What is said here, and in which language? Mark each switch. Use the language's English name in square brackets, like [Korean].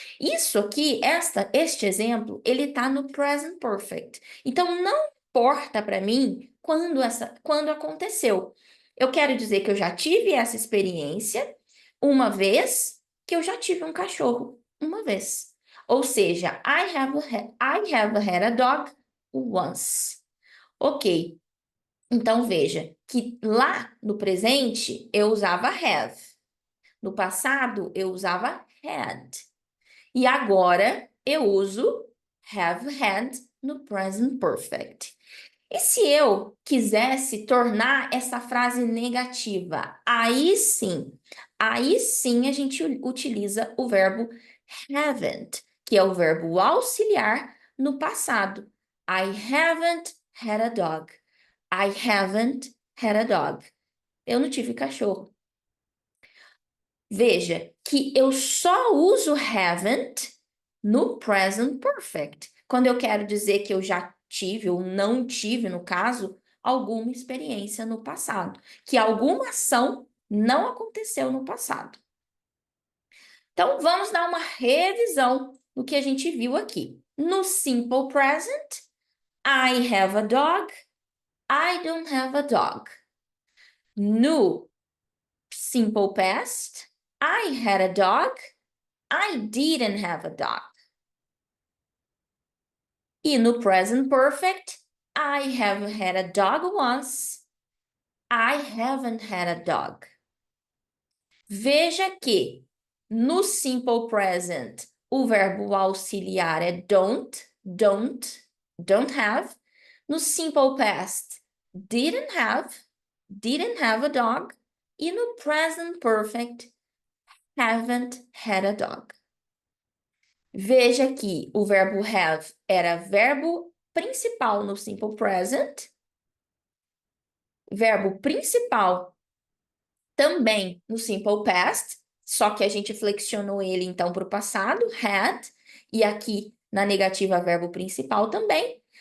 [Portuguese] Isso aqui, este exemplo, ele está no present perfect. Então, não importa para mim quando aconteceu. Eu quero dizer que eu já tive essa experiência uma vez, que eu já tive um cachorro uma vez. Ou seja, [English] I have had a dog once. Ok. [Portuguese] Então, veja que lá no presente eu usava have. No passado eu usava had. E agora eu uso have had no present perfect. E se eu quisesse tornar essa frase negativa, aí sim a gente utiliza o verbo haven't, que é o verbo auxiliar no passado. [English] I haven't had a dog. I haven't had a dog. [Portuguese] Eu não tive cachorro. Veja que eu só uso haven't no present perfect, quando eu quero dizer que eu já tive ou não tive, no caso, alguma experiência no passado, que alguma ação não aconteceu no passado. Então, vamos dar uma revisão do que a gente viu aqui. [English] No simple present, I have a dog, I don't have a dog. No simple past, I had a dog, I didn't have a dog. E no present perfect, I have had a dog once, I haven't had a dog. [Portuguese] Veja que no simple present o verbo auxiliar é don't have. No simple past, didn't have a dog. E no present perfect, haven't had a dog. Veja que o verbo have era verbo principal no simple present, verbo principal também no simple past, só que a gente flexionou ele então para o passado, had, e aqui na negativa verbo principal também.